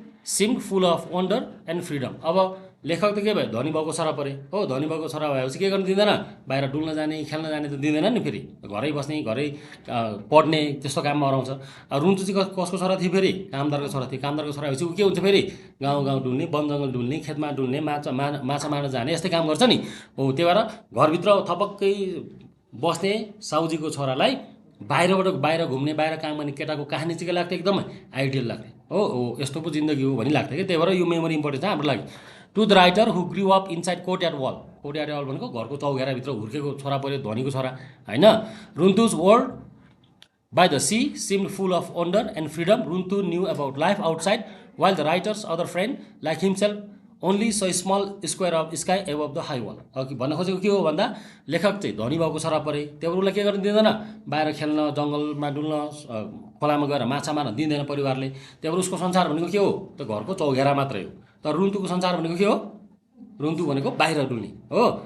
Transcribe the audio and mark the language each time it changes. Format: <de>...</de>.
<en>seemed full of wonder and freedom.</en> <ne>अब लेखक त के भयो, धनी बाउको छोरा परे हो। धनी बाउको छोरा भएपछि के गर्नु दिँदैन, बाहिर डुल्न जाने खेल्न जाने त दिँदैन नि। फेरि घरै बस्ने, घरै पढ्ने त्यस्तो काममा हराउँछ। रुन्तु चाहिँ कसको छोरा थियो फेरि, कामदारको छोरा थियो। कामदारको छोरा भएपछि ऊ के हुन्छ फेरि, गाउँ गाउँ डुल्ने, वन जङ्गल डुल्ने, खेतमा डुल्ने, माछा मार्न जाने, यस्तै काम गर्छ नि हो। त्यही भएर घरभित्र थपक्कै बस्ने साउजीको छोरालाई बाहिर घुम्ने, बाहिर काम गर्ने केटाको कहानी चाहिँ के लाग्थ्यो, एकदमै आइडियल लाग्थ्यो हो। यस्तो पो जिन्दगी हो भनी लाग्थ्यो कि। त्यही भएर यो मेमोरी इम्पोर्टेन्ट छ हाम्रो लागि।</ne> <en>To the writer who grew up inside courtyard wall.</en> <ne>Courtyard wall भनेको घरको चौघेराभित्र हुर्केको छोरा पऱ्यो, धनीको छोरा होइन। रुन्तुज world</ne> <en>by the sea seemed full of wonder and freedom. Runtu knew about life outside, while the writer's other friend, like himself, only saw a small square of sky above the high wall.</en> <ne>अघि भन्न खोजेको के हो भन्दा, लेखक चाहिँ धनी बाउको छोरा परे, त्यही भएर उसलाई के गर्न दिँदैन, बाहिर खेल्न, जङ्गलमा डुल्न, खोलामा गएर माछा मार्न दिँदैन परिवारले। त्यही भएर उसको संसार भनेको के हो त, घरको चौघेरा मात्रै हो। तर रुन्तुको संसार भनेको के हो, रुन्तु भनेको बाहिर डुल्ने हो।</ne>